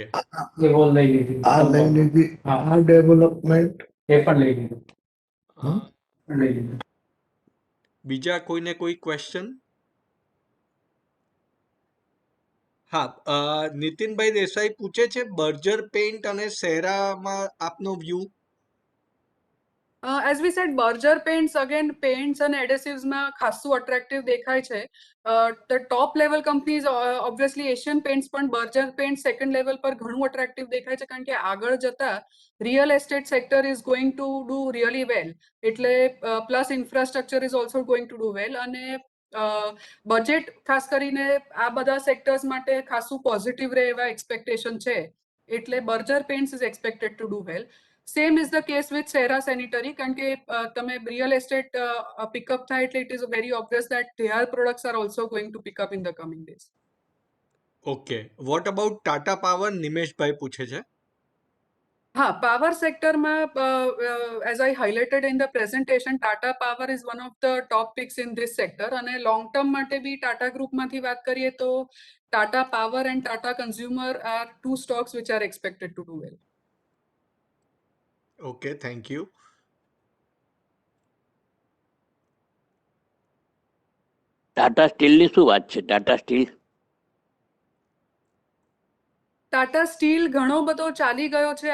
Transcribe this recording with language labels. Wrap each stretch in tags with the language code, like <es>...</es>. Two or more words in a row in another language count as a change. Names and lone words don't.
<gu>લઈ લીધી. આ ડેવલપમેન્ટ એ પણ લઈ લીધું. લઈ લીધું. બીજા કોઈને કોઈ ક્વેશ્ચન? હા, નીતિનભાઈ દેસાઈ પૂછે છે બર્જર પેઇન્ટ અને સેરામાં આપનો વ્યૂ.</gu> <en>As we said, Berger paints, again, paints and adhesives</en> <gu>માં ખાસું</gu> <en>attractive</en> <gu>દેખાય છે.</gu> <en>The top level companies, obviously Asian Paints પણ Berger Paints second level</en> <gu>પર ઘણું</gu> <en>attractive</en> <gu>દેખાય છે, કારણ કે આગળ જતા</gu> <en>real estate sector is going to do really well. એટલે plus infrastructure is also going to do well.</en> <gu>અને બજેટ ખાસ કરીને આ બધા સેક્ટર્સ માટે ખાસું પોઝિટિવ રહે એવા એક્સપેક્ટેશન છે.</gu> <en>એટલે Berger Paints is expected to do well. Same is the case with Sera Sanitary,</en> <gu>કારણ કે તમે</gu> <en>real estate pick up</en> <gu>થાય એટલે</gu> <en>it is very obvious that their products are also going to pick up in the coming days. OK. What about Tata Power?</en> <gu>નિમેશભાઈ પૂછે છે. હા,</gu> <en>power sectorમાં as I highlighted in the presentation, Tata Power is one of the top picks in this sector. અને long term</en> <gu>માટે બી ટાટા ગ્રુપમાંથી વાત કરીએ તો</gu> <en>Tata Power and Tata Consumer are two stocks which are expected to do well. OK, thank you.</en> <gu>ટાટા સ્ટીલની શું વાત છે? ટાટા સ્ટીલ ટાટા સ્ટીલ ઘણો બધો ચાલી ગયો છે.</gu>